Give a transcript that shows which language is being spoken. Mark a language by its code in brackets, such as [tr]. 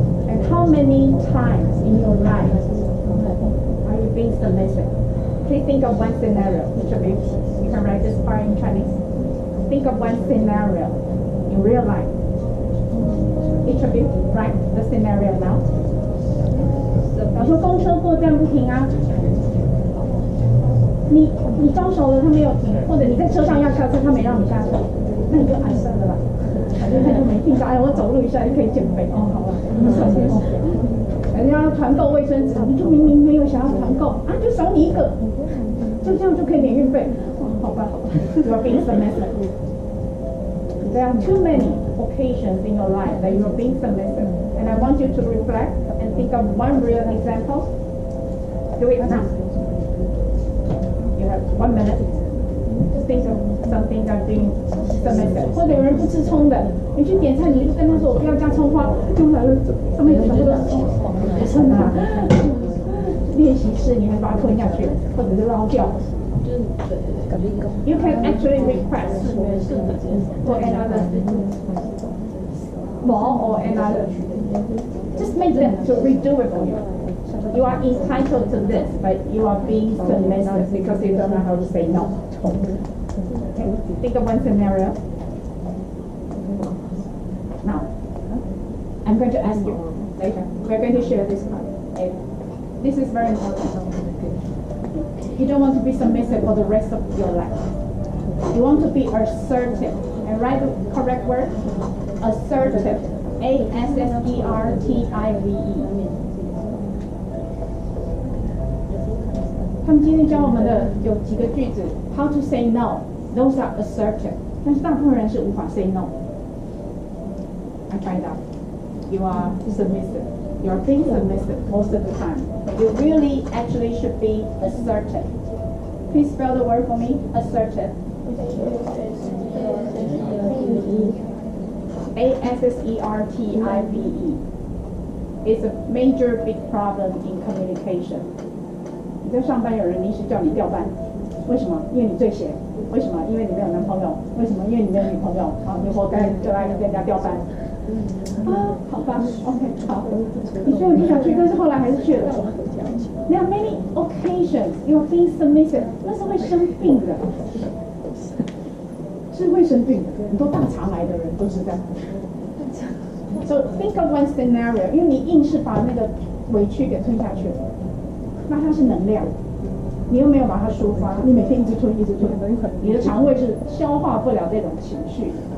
[en] And how many times in your life are you being submissive? Please think of one scenario, each of you. You can write this part in Chinese. Think of one scenario in real life. Each of you, write the scenario now. [zh] 比方说公车过站不停啊，你招手了他没有停，或者你在车上要下车他没让你下车，那你就哎算了吧，反正他就没听到，哎我走路一下就可以减肥哦，好吧，人家团购卫生纸，你就明明没有想要团购啊，就少你一个，就这样就可以免运费，哦好吧好吧， [en] You are being submissive. There are too many occasions in your life that you are being submissive, and I want you to reflect and think of one real example. Do it now. You have 1 minute. just think of something that doing submissive， [zh] 或者有人不吃葱的，你去点菜，你就跟他说我不要加葱花，就来了，上面全部都是葱，真的。练习室你还把它吞下去，或者是捞掉。 [en] You can actually request for another law or another. Just make them to redo it for you. You are entitled to this, but you are being submissive because you don't know how to say no. Okay, think of one scenario. Now, I'm going to ask you later. We're going to share this part. This is very important. You don't want to be submissive for the rest of your life. You want to be assertive. And write the correct word. Assertive. A-S-S-E-R-T-I-V-E. [zh] 他们今天教我们的有几个句子 ， [en] How to say no. Those are assertive. [zh] 但是大部分人是无法 [en] say no. I find out. You are submissive. You are being submissive most of the time. You really actually should be assertive. Please spell the word for me. Assertive. A-S-S-E-R-T-I-V-E. It's a major big problem in communication. [zh] 你在上班，有人临时叫你调班，为什么？因为你最闲。为什么？因为你没有男朋友。为什么？因为你没有女朋友。好，你活该就来跟人家调班。啊，好吧 ，OK， 好。你虽然不想去，但是后来还是去了。 [en] There are many occasions you are being submissive， [zh] 那是会生病的，是会生病的。很多大肠癌的人都是这样。 [en] So think of one scenario， [zh] 因为你硬是把那个委屈给吞下去了，那它是能量，你又没有把它抒发，你每天一直吞一直吞，你的肠胃是消化不了这种情绪。